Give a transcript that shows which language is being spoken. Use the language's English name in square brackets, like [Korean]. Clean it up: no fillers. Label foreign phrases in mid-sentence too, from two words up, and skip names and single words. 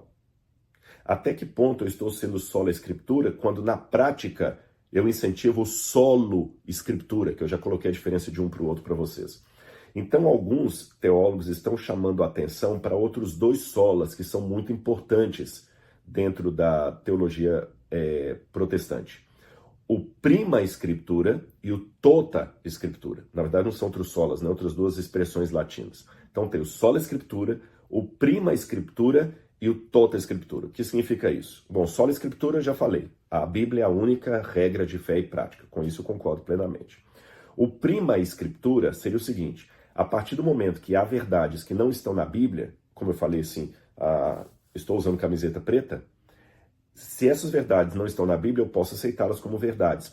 [Portuguese] Até que ponto eu estou sendo sola Escritura quando, na prática, eu incentivo o solo Escritura, que eu já coloquei a diferença de um para o outro para vocês. Então, alguns teólogos estão chamando a atenção para outros 2 solas que são muito importantes dentro da teologia protestante. O [Latin] prima Scriptura [Portuguese] e o [Latin] tota Scriptura. [Portuguese] Na verdade, não são outros solas, né? Outras 2 expressões latinas. Então, tem o [Latin] sola Scriptura, [Portuguese] o [Latin] prima Scriptura [Portuguese] e o [Latin] tota Scriptura. [Portuguese] O que significa isso? Bom, [Latin] sola Scriptura [Portuguese] eu já falei. A Bíblia é a única regra de fé e prática. Com isso eu concordo plenamente. O [Latin] prima Scriptura [Portuguese] seria o seguinte: a partir do momento que há verdades que não estão na Bíblia, como eu falei assim, estou usando camiseta preta, se essas verdades não estão na Bíblia, eu posso aceitá-las como verdades.